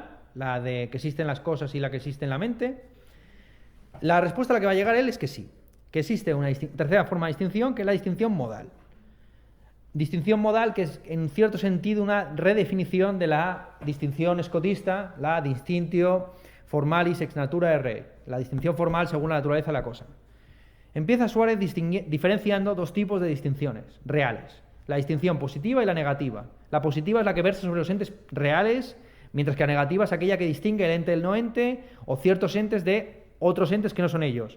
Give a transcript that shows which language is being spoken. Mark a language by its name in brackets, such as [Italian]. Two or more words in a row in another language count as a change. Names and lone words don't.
[Spanish] La de que existen las cosas y la que existe en la mente. La respuesta a la que va a llegar él es que sí, que existe una tercera forma de distinción, que es la distinción modal. Distinción modal que es, en cierto sentido, una redefinición de la distinción escotista, la [Latin] distinctio formalis ex natura re, [Spanish] la distinción formal según la naturaleza de la cosa. Empieza Suárez diferenciando dos tipos de distinciones reales, la distinción positiva y la negativa. La positiva es la que versa sobre los entes reales, mientras que la negativa es aquella que distingue el ente del no ente o ciertos entes de otros entes que no son ellos.